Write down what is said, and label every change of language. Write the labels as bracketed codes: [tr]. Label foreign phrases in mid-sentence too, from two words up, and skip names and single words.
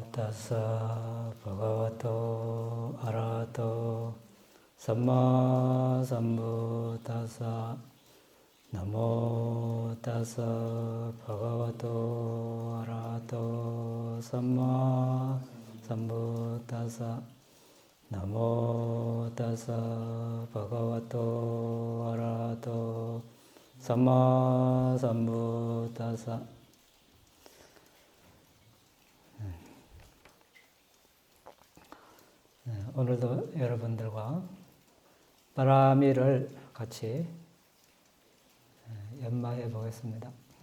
[pi] tassa bhagavato arahato samma sambuddhassa namo tassa bhagavato arahato samma sambuddhassa namo tassa bhagavato arahato samma sambuddhassa. [ko] 오늘도 여러분들과 바라미를 같이 연마해 보겠습니다.